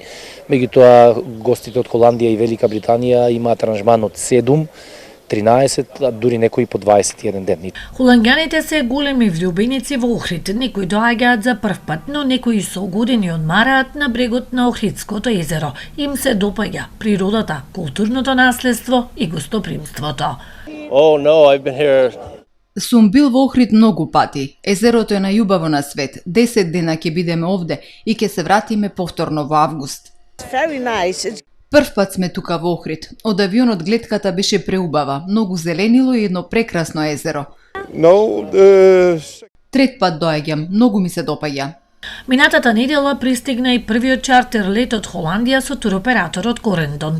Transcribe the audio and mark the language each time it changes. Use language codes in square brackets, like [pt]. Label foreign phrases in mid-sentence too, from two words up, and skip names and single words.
[mk] Меѓутоа гостите од Холандија и Велика Британија имаат аранжман од 7, 13, а дури некои по 21 ден. Холанѓаните се големи влюбеници во Охрид. Некои доаѓаат за прв пат, но некои со години одмараат на брегот на Охридското езеро. Им се допаѓа природата, културното наследство и гостопримството. [en] Oh no, I've been here. [mk] Сум бил во Охрид многу пати. Езерото е најубаво на свет. 10 дена ќе бидеме овде и ќе се вратиме повторно во август. [en] Very nice. [mk] Прв пат сме тука во Охрид. Од авионот гледката беше преубава, многу зеленило и едно прекрасно езеро. Трет пат доаѓам, многу ми се допаѓа. Минатата недела пристигна и првиот чартер лет од Холандија со туроператорот Корендон.